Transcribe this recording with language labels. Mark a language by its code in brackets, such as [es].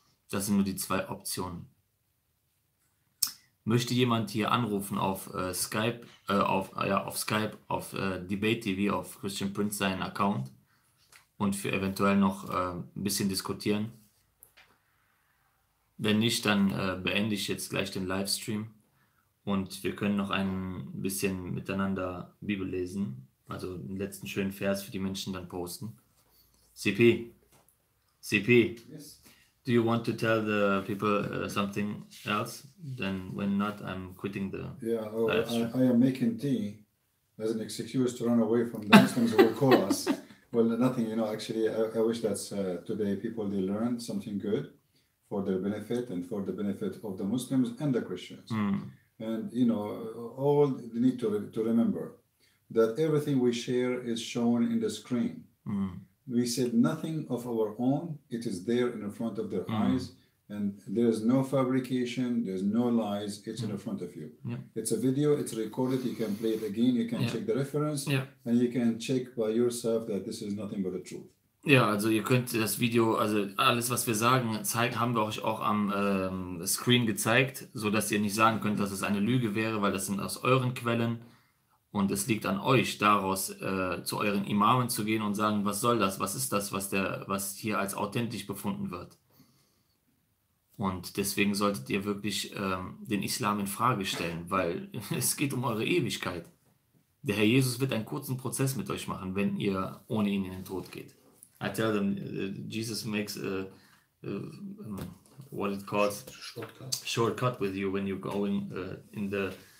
[de] Das sind nur die zwei Optionen. Möchte jemand hier anrufen auf Skype, auf Debate TV, auf Christian Prince seinen Account und für eventuell noch ein bisschen diskutieren? Wenn nicht, dann beende ich jetzt gleich den Livestream und wir können noch ein bisschen miteinander Bibel lesen, also den letzten schönen Vers für die Menschen dann posten. [en] CP, Yes. do you want to tell the people something else? Then when not, I'm quitting the live stream. I am making tea as an excuse to run away from the Muslims who will call us. Well, nothing, actually, I wish that today people, they learn something good for their benefit and for the benefit of the Muslims and the Christians. And, all they need to remember that everything we share is shown in the screen. We said nothing of our own. It is there in front of their eyes, and there is no fabrication, there's no lies. It's in front of you. Yeah. It's a video, it's recorded. You can play it again, you can check the reference, and you can check by yourself that this is nothing but the truth. [de] Ja, also ihr könnt das Video, also alles, was wir sagen, haben wir euch auch am Screen gezeigt, sodass ihr nicht sagen könnt, dass es eine Lüge wäre, weil das sind aus euren Quellen. Und es liegt an euch, daraus zu euren Imamen zu gehen und sagen, was soll das, was ist das, was hier als authentisch befunden wird. Und deswegen solltet ihr wirklich den Islam in Frage stellen, weil es geht um eure Ewigkeit. Der Herr Jesus wird einen kurzen Prozess mit euch machen, wenn ihr ohne ihn in den Tod geht. [en] I tell them, Jesus makes what it calls shortcut with you when you're going in death